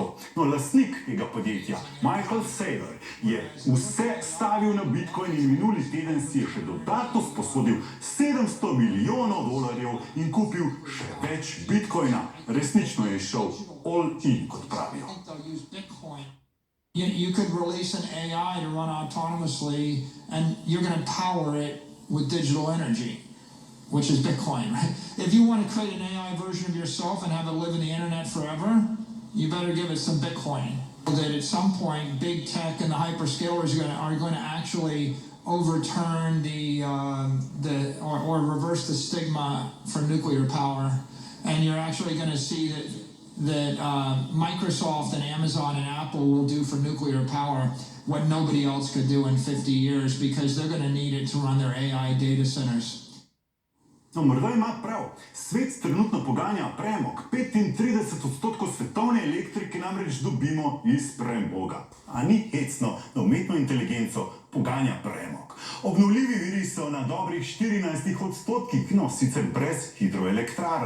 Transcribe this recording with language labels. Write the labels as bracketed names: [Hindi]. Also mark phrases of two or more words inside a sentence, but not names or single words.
[Slovenian] No, lastnik tega podjetja, Michael Saylor, je vse stavil na Bitcoin in minuli teden si je še dodatno sposodil $700 milijonov in kupil še več Bitcoina. Resnično je šel [English] all in, [Slovenian] kot pravijo. [English] You could release an AI to run autonomously and you're going to power it with digital energy, which is Bitcoin, right? If you want to create an AI version of yourself and have it live in the internet forever, you better give it some Bitcoin. That at some point, big tech and the hyperscalers are going to actually overturn the or reverse the stigma for nuclear power, and you're actually going to see that Microsoft and Amazon and Apple will do for nuclear power what nobody else could do in 50 years because they're going to need it to run their AI data centers. [Slovenian] No, morda ima prav. Svet trenutno poganja premog. 35% svetovne elektrike namreč dobimo iz premoga. A ni hecno, da umetno inteligenco poganja premog. Obnovljivi viri so na dobrih 14%, no sicer brez hidroelektrarn.